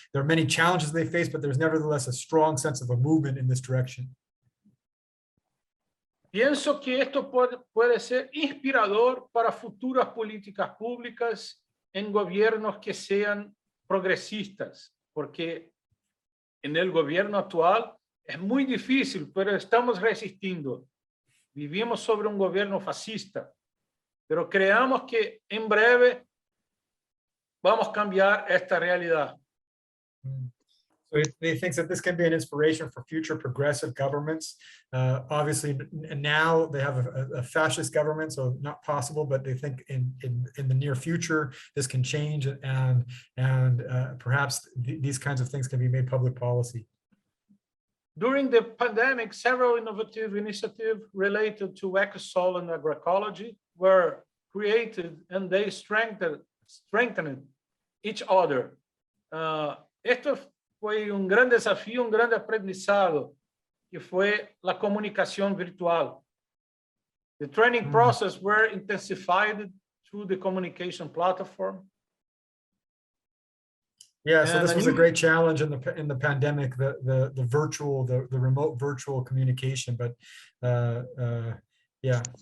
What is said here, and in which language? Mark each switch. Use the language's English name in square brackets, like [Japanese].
[English] There are many challenges they face, but there's nevertheless a strong sense of a movement in this direction. [Spanish] Pienso que esto puede ser inspirador para futuras políticas públicas en gobiernos que sean progresistas, porque en el gobierno actual es muy difícil, pero estamos resistiendo. Vivimos sobre un gobierno fascista, pero creamos que en breve vamos a cambiar esta realidad. [English] So he thinks that this can be an inspiration for future progressive governments. Obviously, now they have a fascist government, so not possible. But they think in the near future this can change, and perhaps these kinds of things can be made public policy. During the pandemic, several innovative initiatives related to ecosol and agroecology were created, and they strengthened each other. [Spanish] Esto fue un gran desafío, un gran aprendizado, que fue la comunicación virtual. [English] The training process were intensified through the communication platform. Yeah, so this was a great challenge in the pandemic, the remote virtual communication. But yeah,